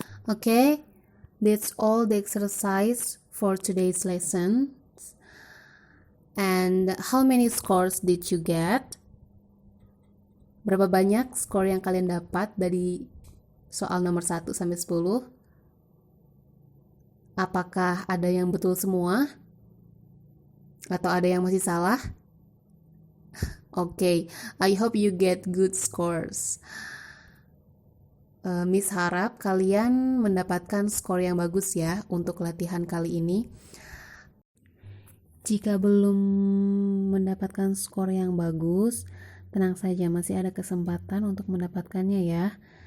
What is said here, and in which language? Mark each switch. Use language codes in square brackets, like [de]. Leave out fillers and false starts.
[en] Oke, that's all the exercise for today's lesson. And how many scores did you get? [id] Berapa banyak skor yang kalian dapat dari soal nomor 1 sampai 10? Apakah ada yang betul semua? Atau ada yang masih salah? [en] Okay, I hope you get good scores. [id] Miss harap kalian mendapatkan skor yang bagus ya untuk latihan kali ini. Jika belum mendapatkan skor yang bagus, tenang saja, masih ada kesempatan untuk mendapatkannya ya.